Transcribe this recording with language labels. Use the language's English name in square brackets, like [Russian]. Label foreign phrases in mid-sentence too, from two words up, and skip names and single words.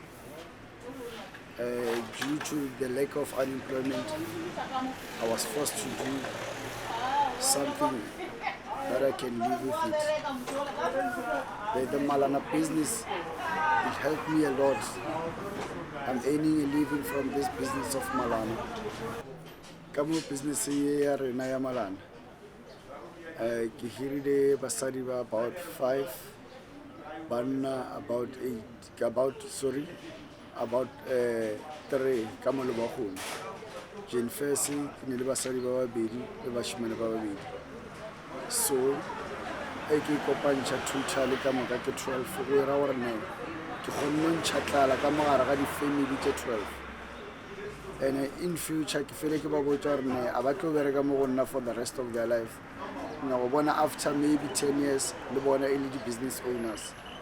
[English] Due to the lack of unemployment, I was forced to do something that I can live with it. The Malana business, it helped me a lot. I'm earning a living from this business of Malana. [Northern Sotho] Kamo business ya rena ya Malana. Ke hirile basadi ba about 5, banna about 3 kamo Lebowakgomo. Jane Fesi ne le basadi ba babedi le bashimane ba babedi. So ke kopantša totally ka moka ke 12 go era gore ne ke kgonne ntšhatlala ka mogare ga di-family tše 12 [English] and in future [Northern Sotho] ke fele ke ba botša gore ne a ba tlo bereka mo go nna [English] for the rest of their life. [Northern Sotho] Na go bona [English] after maybe 10 years [Northern Sotho] le bona e le di- [English] business owners.